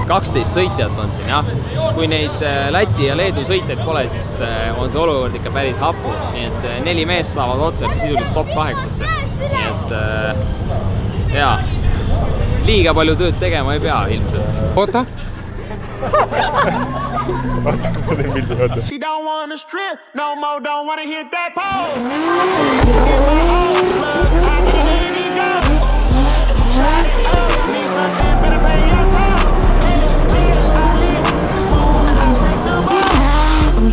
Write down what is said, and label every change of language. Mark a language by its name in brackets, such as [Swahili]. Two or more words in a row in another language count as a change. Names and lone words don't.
[Estonian] 12 sõitjat on siin, jah. Kui neid Läti ja Leedu sõitjaid pole, siis on see olukord ikka päris hapu. Nii et 4 meest saavad otse sisuliselt top 8-sse. Nii et jaa, liiga palju tööd tegema ei pea ilmselt. Oota, [English] She don't wanna strip no more, don't wanna hit that pole. Get my own plug, I get in and go. Shut it up, need something, better pay your toll. Hey, I live this moment, I scrape the balls.